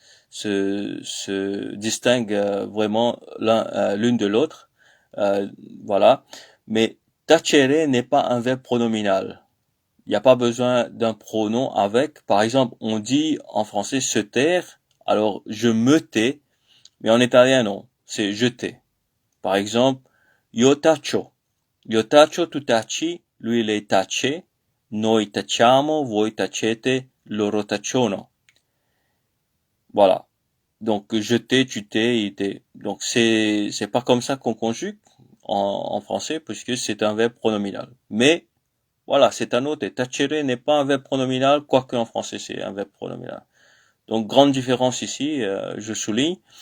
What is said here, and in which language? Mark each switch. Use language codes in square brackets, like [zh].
[fr] se distinguent vraiment l'une de l'autre. Voilà. Mais tacere n'est pas un verbe pronominal. Il n'y a pas besoin d'un pronom avec. Par exemple, on dit en français se taire, alors je me tais, mais en italien non, c'est je tais. Par exemple, [it] io taccio. Io taccio, tu taci, lui lei tace, noi tacciamo, voi tacete, loro tacciono. [fr] Voilà. Donc je t'ai, tu t'es, il t'est. Donc c'est pas comme ça qu'on conjugue en français puisque c'est un verbe pronominal. Mais voilà, c'est à noter. Tacere n'est pas un verbe pronominal, quoique en français c'est un verbe pronominal. Donc grande différence ici, je souligne.